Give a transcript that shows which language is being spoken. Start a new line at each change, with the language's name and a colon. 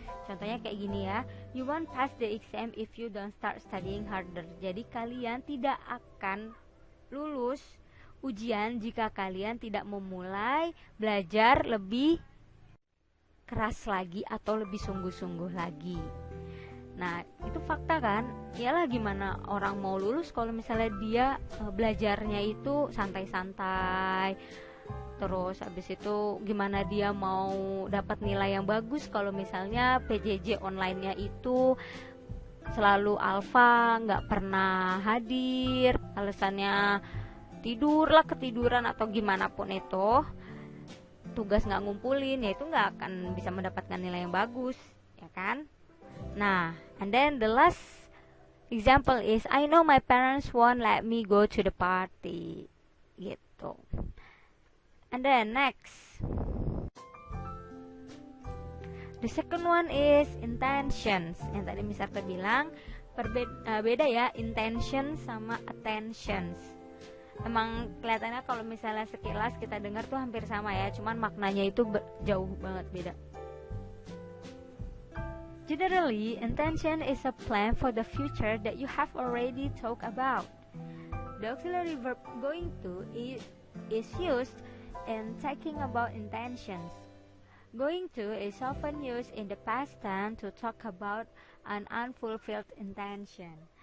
Indonesian: Contohnya kayak gini ya,
English: you won't pass the exam if you don't start studying harder.
Indonesian: Jadi kalian tidak akan lulus ujian jika kalian tidak memulai belajar lebih keras lagi atau lebih sungguh-sungguh lagi. Nah, itu fakta kan? Yalah, gimana orang mau lulus kalau misalnya dia belajarnya itu santai-santai. Terus habis itu gimana dia mau dapat nilai yang bagus kalau misalnya PJJ online-nya itu selalu alfa, nggak pernah hadir, alasannya ketiduran atau gimana pun itu, tugas nggak ngumpulin, ya itu nggak akan bisa mendapatkan nilai yang bagus, ya kan?
English: Nah, and then the last example is I know my parents won't let me go to the party, gitu. And then next, the second one is intentions.
Indonesian: Yang tadi Mister bilang beda ya, intention sama attentions. Emang kelihatannya kalau misalnya sekilas kita dengar tuh hampir sama ya, cuman maknanya itu jauh banget beda.
English: Generally, intention is a plan for the future that you have already talked about. The auxiliary verb going to is used in talking about intentions. Going to is often used in the past tense to talk about an unfulfilled intention.